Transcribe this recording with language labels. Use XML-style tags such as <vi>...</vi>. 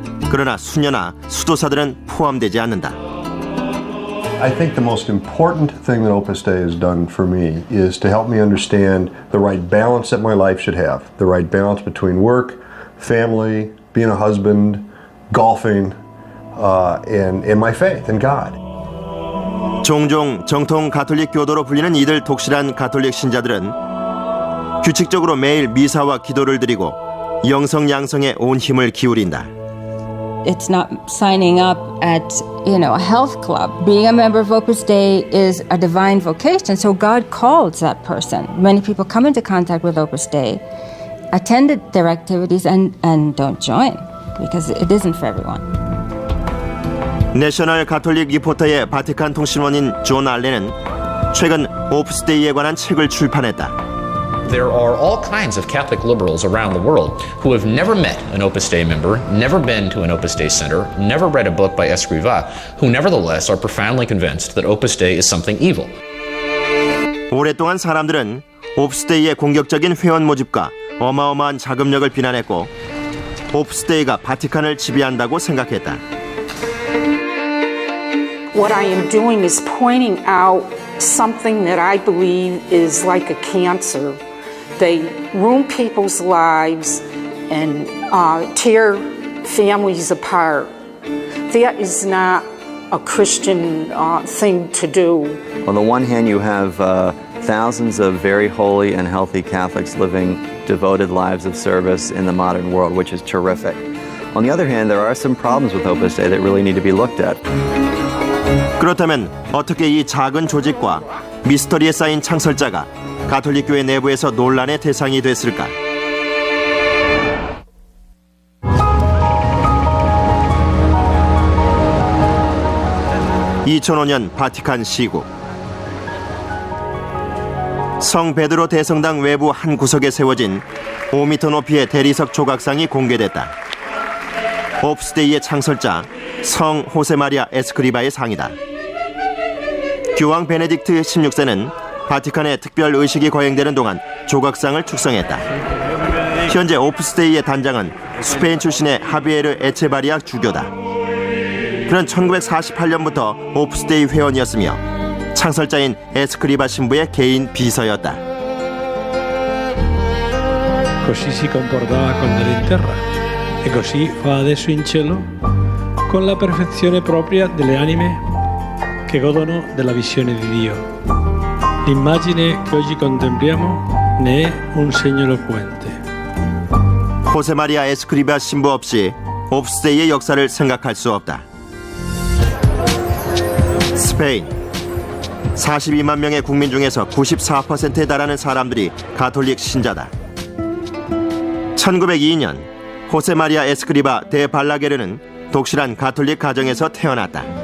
<ko>그러나 수녀나 수도사들은 포함되지 않는다.</ko> <en>I think the most important thing that Opus Dei has done for me is to help me understand the right balance that my life should have. The right balance between work, family, being a husband, golfing, and my faith in God.</en> <ko>종종 정통 가톨릭 교도로 불리는 이들 독실한 가톨릭 신자들은 규칙적으로 매일 미사와 기도를 드리고 영성 양성에 온 힘을 기울인다.</ko> <en>It's not signing up at, a health club. Being a member of Opus Dei is a divine vocation, so God calls that person. Many people come into contact with Opus Dei, attend their activities, and don't join because it isn't for everyone.</en> <ko>내셔널 가톨릭 리포터의 바티칸 통신원인 존 알렌은 최근 오프스데이에 관한 책을 출판했다.</ko> <en>There are all kinds of Catholic liberals around the world who have never met an Opus Dei member, never been to an Opus Dei center, never read a book by Escrivá, who nevertheless are profoundly convinced that Opus Dei is something evil.</en> <ko>오랫동안 사람들은 오프스데이의 공격적인 회원 모집과 어마어마한 자금력을 비난했고 오프스데이가 바티칸을 지배한다고 생각했다.</ko> <en>What I am doing is pointing out something that I believe is like a cancer. They ruin people's lives and tear families apart. That is not a Christian thing to do. On the one hand, you have thousands of very holy and healthy Catholics living devoted lives of service in the modern world, which is terrific. On the other hand, there are some problems with Opus Dei that really need to be looked at.</en> <ko>그렇다면 어떻게 이 작은 조직과 미스터리에 쌓인 창설자가 가톨릭 교회 내부에서 논란의 대상이 됐을까? 2005년 바티칸 시국. 성 베드로 대성당 외부 한 구석에 세워진 5m 높이의 대리석 조각상이 공개됐다. 오프스데이의 창설자 성 호세마리아 에스크리바의 상이다. 교황 베네딕트 16세는 바티칸의 특별 의식이 거행되는 동안 조각상을 축성했다. 현재 오프스데이의 단장은 스페인 출신의 하비에르 에체바리아 주교다. 그는 1948년부터 오프스데이 회원이었으며 창설자인 에스크리바 신부의 개인 비서였다.</ko> <it>Così si comportava con nell'interra e così fa adesso in cielo con la perfezione propria delle anime che godono della visione di Dio. L'immagine che oggi contempliamo ne è un segno eloquente.</it> <ko>호세마리아 에스크리바 신부 없이 오프스데이의 역사를 생각할 수 없다. 스페인 42만 명의 국민 중에서 94%에 달하는 사람들이 가톨릭 신자다. 1902년 호세마리아 에스크리바 데 발라게르는 독실한 가톨릭 가정에서 태어났다.</ko>